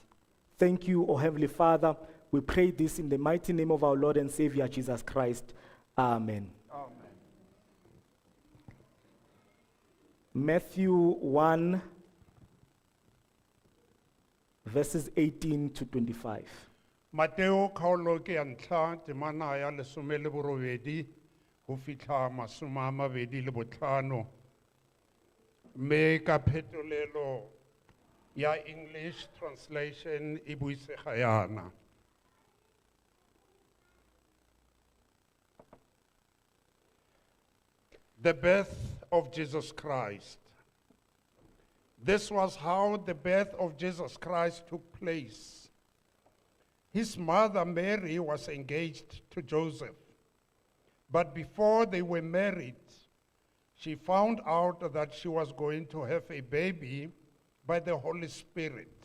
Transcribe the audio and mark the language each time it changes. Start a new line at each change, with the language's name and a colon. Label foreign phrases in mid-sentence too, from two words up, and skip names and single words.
English: Thank you, O Heavenly Father. We pray this in the mighty name of our Lord and Savior, Jesus Christ. Amen. Amen. Matthew 1, verses 18 to 25.
Tswana: Mateo kgaolo ke ya ntlha, temana ya lesome le borobedi ho fitlha masome a mabedi le botlhano. Mme ka phetolelo ya
English: English translation
Tswana: e buisega yana.
English: The birth of Jesus Christ. This was how the birth of Jesus Christ took place. His mother Mary was engaged to Joseph, but before they were married, she found out that she was going to have a baby by the Holy Spirit.